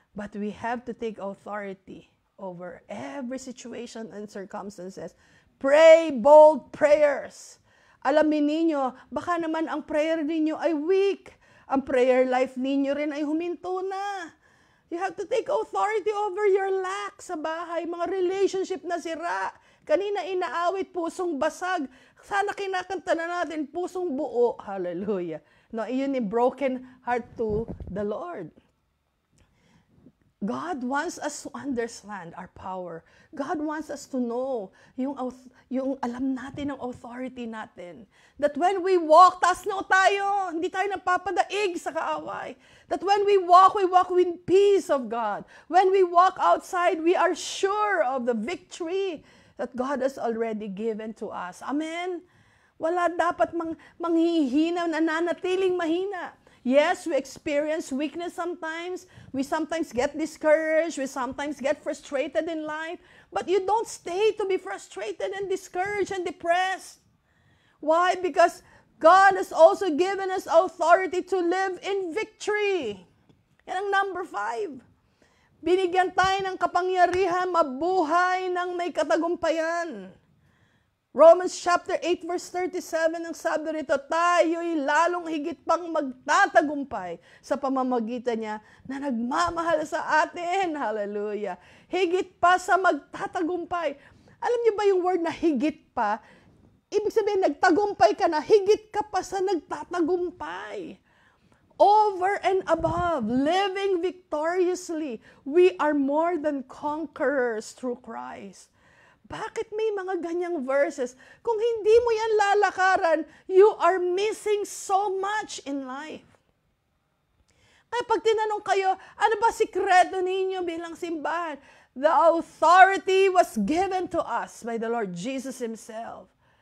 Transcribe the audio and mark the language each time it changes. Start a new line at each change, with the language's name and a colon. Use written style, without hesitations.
English: But we have to take authority over every situation and circumstances. Pray bold prayers.
Filipino: Alamin ninyo, baka naman ang prayer ninyo ay weak. Ang prayer life ninyo rin ay huminto na.
English: You have to take authority over your lack
Filipino: sa bahay. Mga relationship na sira. Kanina inaawit, pusong basag. Sana kinakanta na natin, pusong buo. Hallelujah.
English: No,
Filipino: iyon ni
English: broken heart to the Lord. God wants us to understand our power. God wants us to know
Filipino: yung alam natin ng authority natin.
English: That when we walk,
Filipino: taas na tayo. Hindi tayo napapadaig sa kaaway.
English: That when we walk with peace of God. When we walk outside, we are sure of the victory that God has already given to us. Amen?
Filipino: Wala dapat manghihina, nananatiling mahina.
English: Yes, we experience weakness sometimes. We sometimes get discouraged. We sometimes get frustrated in life. But you don't stay to be frustrated and discouraged and depressed. Why? Because God has also given us authority to live in victory.
Filipino: Yan ang number 5. Binigyan tayo ng kapangyarihan, mabuhay ng may katagumpayan. Romans chapter 8 verse 37, ang sabi rito, tayo'y lalong higit pang magtatagumpay sa pamamagitan niya na nagmamahal sa atin. Hallelujah. Higit pa sa magtatagumpay. Alam niyo ba yung word na higit pa? Ibig sabihin, nagtagumpay ka na, higit ka pa sa nagtatagumpay.
English: Over and above, living victoriously. We are more than conquerors through Christ.
Filipino: Bakit may mga ganyang verses? Kung hindi mo yan lalakaran,
English: you are missing so much in life.
Filipino: Kaya pag tinanong kayo, ano ba sikreto ninyo bilang simbahan?
English: The authority was given to us by the Lord Jesus Himself.